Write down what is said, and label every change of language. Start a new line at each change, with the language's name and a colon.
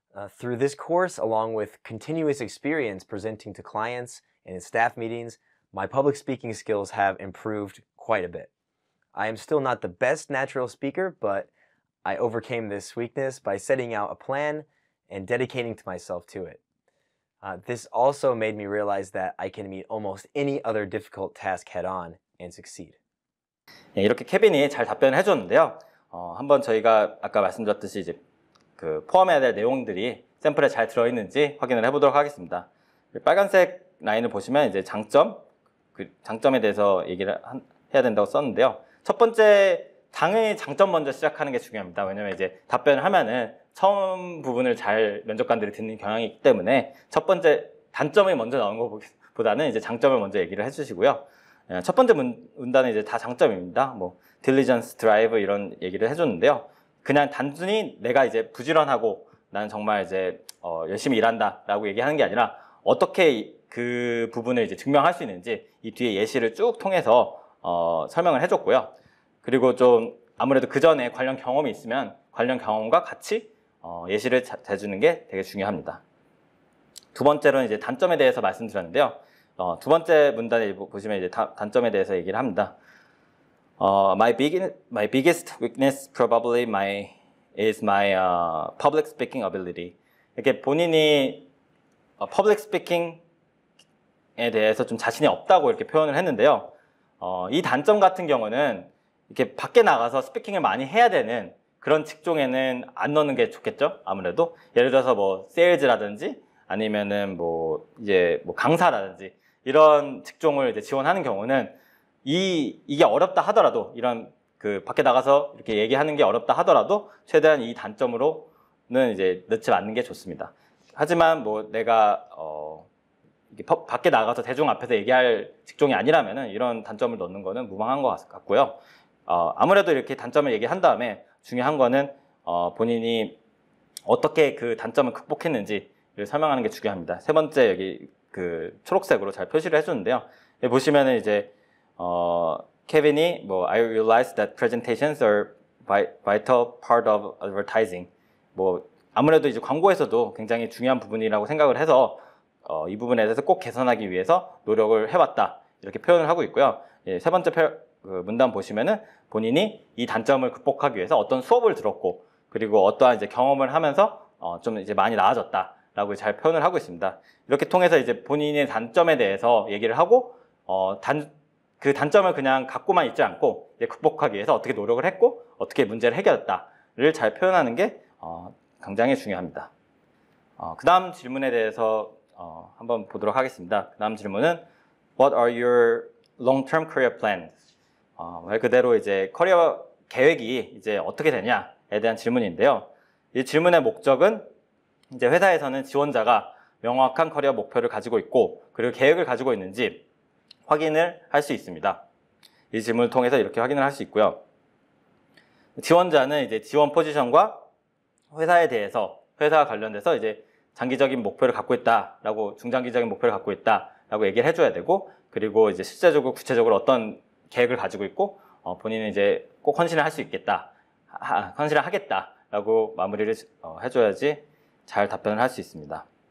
English: Through this course, along with continuous experience presenting to clients and in staff meetings, my public speaking skills have improved quite a bit. I am still not the best natural speaker, but I overcame this weakness by setting out a plan and dedicating to myself to it. This also made me realize that I can meet almost any other difficult task head-on and succeed.
Korean: 예, 이렇게 케빈이 잘 답변을 해줬는데요. 한번 저희가 아까 말씀드렸듯이 이제 그 포함해야 될 내용들이 샘플에 잘 들어있는지 확인을 해보도록 하겠습니다. 빨간색 라인을 보시면 이제 그 장점에 대해서 얘기를 해야 된다고 썼는데요. 첫 번째, 당연히 장점 먼저 시작하는 게 중요합니다. 왜냐면 이제 답변을 하면은 처음 부분을 잘 면접관들이 듣는 경향이 있기 때문에 첫 번째 단점이 먼저 나오는 것보다는 이제 장점을 먼저 얘기를 해주시고요. 첫 번째 문단은 이제 다 장점입니다. 뭐 diligence, drive 이런 얘기를 해줬는데요. 그냥 단순히 내가 이제 부지런하고 나는 정말 이제 열심히 일한다라고 얘기하는 게 아니라 어떻게 그 부분을 이제 증명할 수 있는지 이 뒤에 예시를 쭉 통해서 설명을 해줬고요. 그리고 좀 아무래도 그 전에 관련 경험이 있으면 관련 경험과 같이 예시를 대주는 게 되게 중요합니다. 두 번째로는 이제 단점에 대해서 말씀드렸는데요. 두 번째 문단에 보시면 이제 단점에 대해서 얘기를 합니다.
English: My biggest weakness probably is my public speaking ability.
Korean: 이렇게 본인이 public speaking에 대해서 좀 자신이 없다고 이렇게 표현을 했는데요. 이 단점 같은 경우는 이렇게 밖에 나가서 스피킹을 많이 해야 되는 그런 직종에는 안 넣는 게 좋겠죠. 아무래도 예를 들어서 뭐 세일즈라든지 아니면은 뭐 이제 뭐 강사라든지 이런 직종을 이제 지원하는 경우는 이게 어렵다 하더라도 이런 그 밖에 나가서 이렇게 얘기하는 게 어렵다 하더라도 최대한 이 단점으로는 이제 넣지 않는 게 좋습니다. 하지만 뭐 내가 이게 밖에 나가서 대중 앞에서 얘기할 직종이 아니라면은 이런 단점을 넣는 거는 무방한 것 같고요. 아무래도 이렇게 단점을 얘기한 다음에 중요한 거는 본인이 어떻게 그 단점을 극복했는지를 설명하는 게 중요합니다. 세 번째 여기 그 초록색으로 잘 표시를 해주는데요. 여기 보시면은 이제 케빈이 뭐
English: I realize that presentations are vital part of advertising.
Korean: 뭐 아무래도 이제 광고에서도 굉장히 중요한 부분이라고 생각을 해서 이 부분에 대해서 꼭 개선하기 위해서 노력을 해왔다 이렇게 표현을 하고 있고요. 예, 세 번째 그 문단 보시면은 본인이 이 단점을 극복하기 위해서 어떤 수업을 들었고 그리고 어떠한 이제 경험을 하면서 좀 이제 많이 나아졌다라고 잘 표현을 하고 있습니다. 이렇게 통해서 이제 본인의 단점에 대해서 얘기를 하고 그 단점을 그냥 갖고만 있지 않고 이제 극복하기 위해서 어떻게 노력을 했고 어떻게 문제를 해결했다를 잘 표현하는 게 굉장히 중요합니다. 그 다음 질문에 대해서 한번 보도록 하겠습니다. 그 다음 질문은
English: What are your long-term career plans?
Korean: 말 그대로 이제 커리어 계획이 이제 어떻게 되냐에 대한 질문인데요. 이 질문의 목적은 이제 회사에서는 지원자가 명확한 커리어 목표를 가지고 있고 그리고 계획을 가지고 있는지 확인을 할 수 있습니다. 이 질문을 통해서 이렇게 확인을 할 수 있고요. 지원자는 이제 지원 포지션과 회사에 대해서 회사와 관련돼서 이제 장기적인 목표를 갖고 있다라고 중장기적인 목표를 갖고 있다라고 얘기를 해줘야 되고 그리고 이제 실제적으로 구체적으로 어떤 계획을 가지고 있고 본인은 이제 꼭 헌신을 할 수 있겠다, 헌신을 하겠다라고 마무리를 해줘야지 잘 답변을 할 수 있습니다.